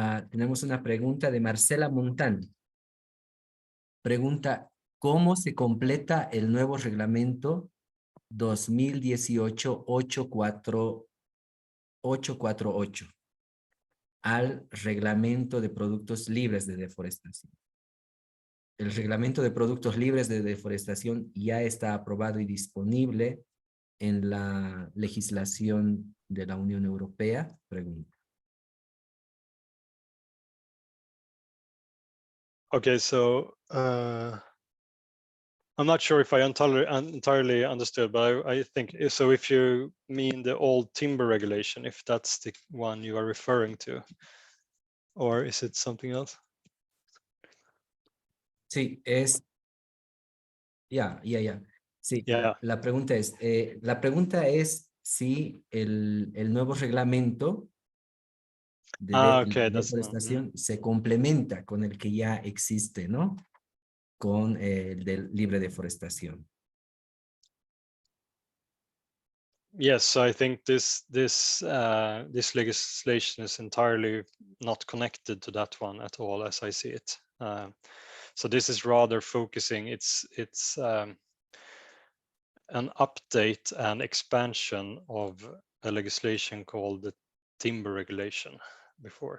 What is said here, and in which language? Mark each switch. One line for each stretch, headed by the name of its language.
Spanish: Tenemos una pregunta de Marcela Montán. Pregunta, ¿cómo se completa el nuevo reglamento 2018-848 al reglamento de productos libres de deforestación? El reglamento de productos libres de deforestación ya está aprobado y disponible en la legislación de la Unión Europea. Pregunta.
English: Okay, so I'm not sure if I entirely understood, but I think so. If you mean the old timber regulation, if that's the one you are referring to, or is it something else?
Spanish: Sí, es. Ya. Sí, la pregunta es si el nuevo reglamento de deforestación se complementa con el que ya existe, ¿no? Con el de libre deforestación.
English: Yes, I think this legislation is entirely not connected to that one at all, as I see it. So this is rather focusing. It's an update and expansion of a legislation called the timber regulation before.